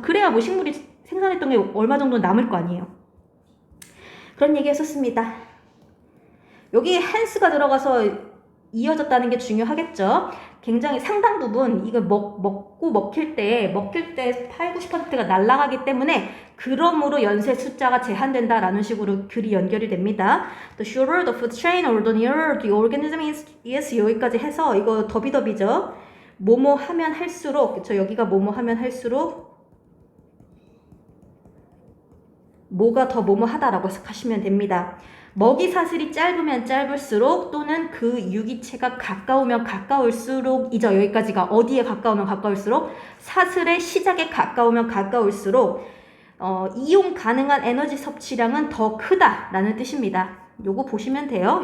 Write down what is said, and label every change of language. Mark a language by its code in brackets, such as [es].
[ko] 그래야 뭐 식물이 생산했던 게 얼마 정도 남을 거 아니에요. 그런 얘기 했었습니다. 여기 헨스가 들어가서 이어졌다는 게 중요하겠죠. 굉장히 상당 부분 이걸 먹힐 때 8, 90%가 날아가기 때문에 그러므로 연쇄 숫자가 제한된다라는 식으로 글이 연결이 됩니다. [en] The shorter the food chain or the nearer the organism is [ko] 여기까지 해서 이거 더비더비죠. 뭐뭐 하면 할수록 그쵸? 여기가 뭐뭐 하면 할수록 뭐가 더 뭐뭐 하다라고 해석하시면 됩니다. 먹이사슬이 짧으면 짧을수록 또는 그 유기체가 가까우면 가까울수록이죠. 여기까지가 어디에 가까우면 가까울수록 사슬의 시작에 가까우면 가까울수록 이용 가능한 에너지 섭취량은 더 크다라는 뜻입니다. 요거 보시면 돼요.